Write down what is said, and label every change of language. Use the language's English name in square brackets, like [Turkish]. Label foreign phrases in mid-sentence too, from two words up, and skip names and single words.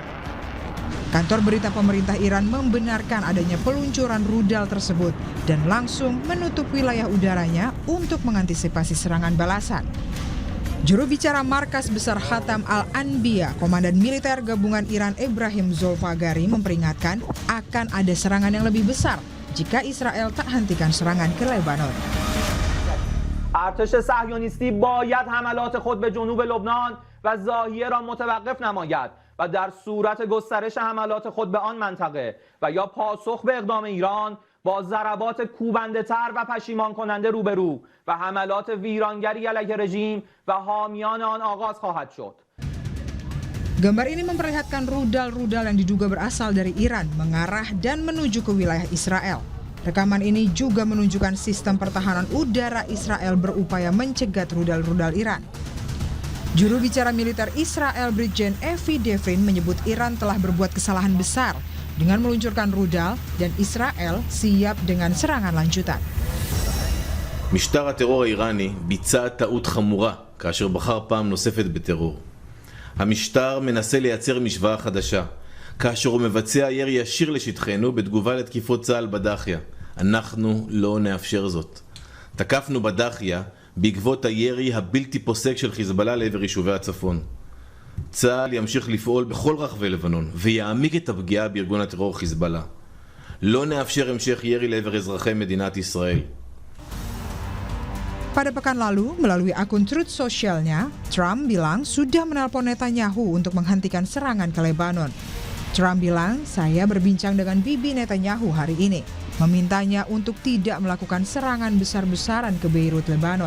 [Indonesian] Kantor berita pemerintah Iran membenarkan adanya peluncuran rudal tersebut dan langsung menutup wilayah udaranya untuk mengantisipasi serangan balasan. Juru bicara Markas Besar Khatam Al-Anbiya, Komandan Militer Gabungan Iran Ebrahim Zolfagari memperingatkan akan ada serangan yang lebih besar jika Israel tak hentikan serangan ke Lebanon. [Persian] ارتش صهیونیستی باید حملات خود به جنوب لبنان و ضاحیه را متوقف نماید و در صورت گسترش حملات خود به آن منطقه و یا پاسخ به اقدام ایران با ضربات کوبنده‌تر و پشیمان کننده روبرو و حملات ویرانگری علیه رژیم و حامیان آن آغاز خواهد شد. [Indonesian] Gambar ini memperlihatkan rudal-rudal yang diduga berasal dari Iran mengarah dan menuju ke wilayah Israel. Rekaman ini juga menunjukkan sistem pertahanan udara Israel berupaya mencegat rudal-rudal Iran. Juru bicara militer Israel Brigjen Evi Devin menyebut Iran telah berbuat kesalahan besar dengan meluncurkan rudal dan Israel siap dengan serangan lanjutan. [Hebrew] משטר הטרור האיראני ביצע טעות חמורה כאשר בחר פעם נוספת בטרור. המשטר מנסה לייצר משוואה חדשה, כאשר הוא מבצע ירי ישיר לשטחנו בתגובה לתקיפות צה"ל בדאחיה. אנחנו לא נאפשר זאת. תקפנו בדאחיה בעקבות הירי הבלתי פוסק של חיזבאללה לעבר יישובי הצפון. צה"ל ימשיך לפעול בכל רחבי לבנון ויעמיק את הפגיעה בארגון הטרור חיזבאללה. לא נאפשר המשך ירי לעבר אזרחי מדינת ישראל. [Indonesian] Pada pekan lalu, melalui akun Truth Socialnya, Trump bilang sudah menelpon Netanyahu untuk menghentikan serangan ke Lebanon. Trump bilang, saya berbincang dengan Bibi Netanyahu hari ini, memintanya untuk tidak melakukan serangan besar-besaran ke Beirut, Lebanon.